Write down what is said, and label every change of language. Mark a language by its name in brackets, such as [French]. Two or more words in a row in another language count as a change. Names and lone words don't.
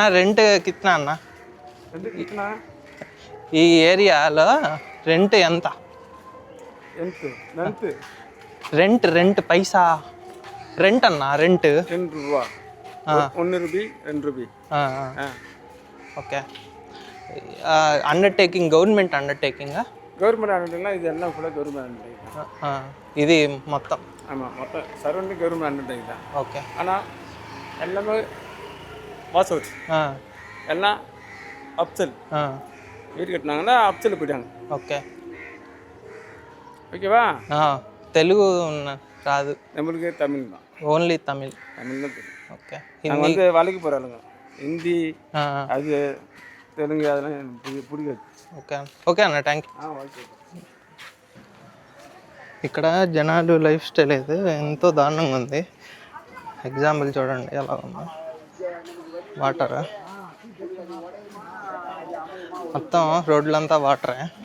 [Telugu] రెంట్ కిतना అన్న? ఈ ఏరియాలో రెంట్ ఎంత? రెంట్ పైసా రెంట్ అన్న. రెంట్ 2 రూపాయి. ఓకే. [English] undertaking government undertaking? government undertaking [Tamil] இது எல்லாம் ஃபுல்லாக [English] government undertaking. [Tamil] இது மொத்தம் மொத்தம் [English] surrounding government undertaking [Tamil] தான். ஓகே. ஆனால் எல்லாமே [English] pass out [Tamil] எல்லாம் அப்சல் வீடு கட்டினாங்கன்னா அப்சல் போயிட்டாங்க. [Telugu] ఓకే ఓకేవా? తెలుగు రాదు [Tamil] நம்மளுக்கு தமிழ் தான். [Telugu] ఓన్లీ తమిళ్ [Tamil] தான் தெரியும். [Telugu] ఓకే. [Tamil] హిందీ வந்து வேலைக்கு போகிறாளுங்க. హిందీ அது தெலுங்கு அதெல்லாம் எனக்கு பிடிக்காது. [Telugu] ఓకే అన్న, [English] thank you. [Telugu] ఓకే. ఇక్కడ జనాలు [English] life style [Telugu] అయితే ఎంతో దారుణంగా ఉంది. ఎగ్జాంపుల్ చూడండి ఎలా ఉందో. వాటర్ మొత్తం రోడ్లంతా వాటరే.